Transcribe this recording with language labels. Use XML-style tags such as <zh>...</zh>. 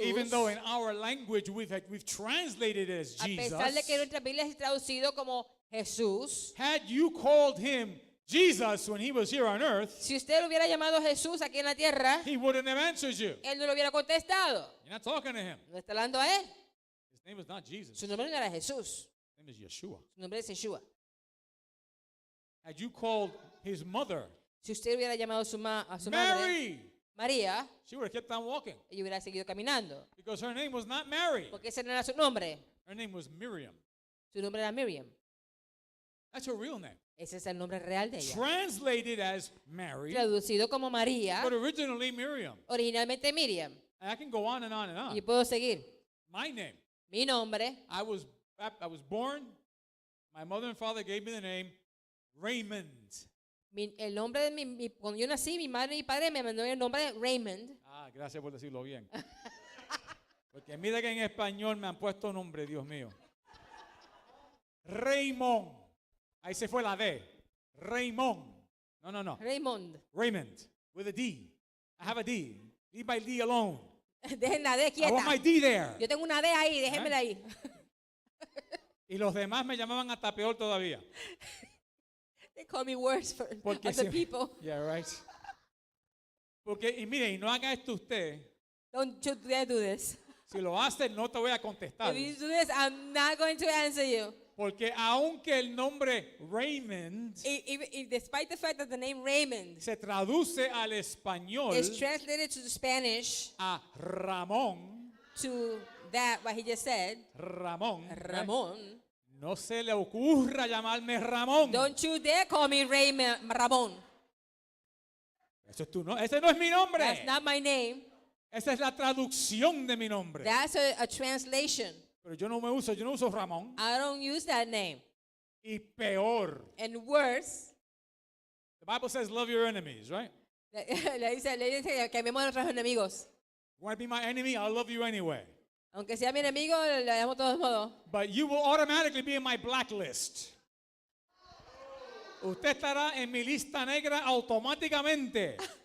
<en>even though in our language we've translated it as</en> <es>A pesar de que</es> <en>Jesus.</en> <es>nuestra Biblia es traducido como Jesús.</es> <en>Had you called him Jesus when he was here on earth,</en> <es>Si usted lo hubiera llamado Jesús aquí en la tierra,</es> <en>he wouldn't have answered you.</en> <es>él no lo hubiera contestado.</es> <en>You're not talking to him.</en> <es>No está hablando a él.</es> <en>His name is not Jesus.</en> <es>Su</es> <en>His</en> <es>nombre no era Jesús.</es> <en>name is Yeshua.</en> <es>Su nombre es Yeshua.</es> <en>had you called his mother</en> <es>Si usted hubiera llamado a su madre</es> <en>Mary,</en> <es>María,</es> <en>she would have kept on walking</en> <es>ella hubiera seguido caminando.</es> <en>because her name was not Mary.</en> <es>Porque ese no era su nombre.</es> <en>Her name was Miriam.</en> <es>Su nombre era Miriam.</es> <en>That's her real name.</en> <es>Ese es el nombre real de ella.</es> <en>Translated as Mary,</en> <es>Traducido como María,</es> <en>but originally Miriam.</en> <es>originalmente Miriam.</es> <en>And I can go on and on and</en> <es>Y</es> <en>on.</en> <es>yo puedo seguir.</es> <en>My name.</en> <es>Mi nombre,</es> <en>I was born. My mother and father gave me the name Raymond.</en> <es>el nombre de cuando yo nací, mi madre y mi padre me mandaron el nombre de Raymond. Ah, gracias por decirlo bien. Porque mira que en español me han puesto nombre, Dios mío. Raymond. Ahí se fue la D. Raymond. No. Raymond.</es> <en>Raymond. With a D. I have a D. Leave my D alone.</en> <es>Dejen la D</es> <en>I want my</en> <es>quieta.</es> <en>D there.</en> <es>Yo tengo una D ahí, déjenmela ahí. Y los demás me llamaban hasta peor todavía.</es> <en>They call me worse for</en> <es>Porque</es> <en>other si- people. Yeah, right.</en> <es>Porque, y mire, y no haga esto usted.</es> <en>Don't you dare do this.</en> <es>Si lo hace, no te voy a contestar.</es> <en>If you do this, I'm not going to answer you.</en> <es>Porque aunque el nombre Raymond</es> <en>Despite the fact that the name Raymond</en> <es>se traduce al español</es> <en>is translated to the Spanish</en> <es>a Ramón,</es> <en>to that, what he just said, Ramón, right?</en> <es>Ramón. No se le ocurra llamarme Ramón.</es> <en>Don't you dare call me Ramón.</en> <es>Eso es tú, ¿no? Ese no es mi nombre.</es> <en>That's not my name.</en> <es>Esa es la traducción de mi nombre.</es> <en>That's a translation.</en> <es>Pero yo no uso Ramón.</es> <en>I don't use that name.</en> <es>Y peor.</es> <en>And worse, The Bible says love your enemies, right?</en> <es>le dice que amemos a nuestros enemigos.</es> <en>You want to be my enemy? I'll love you anyway.</en> <es>Aunque sea mi enemigo, le amo de todos modos.</es> <en>But you will automatically be in my blacklist.</en> <es>Usted estará en mi lista negra automáticamente.</es>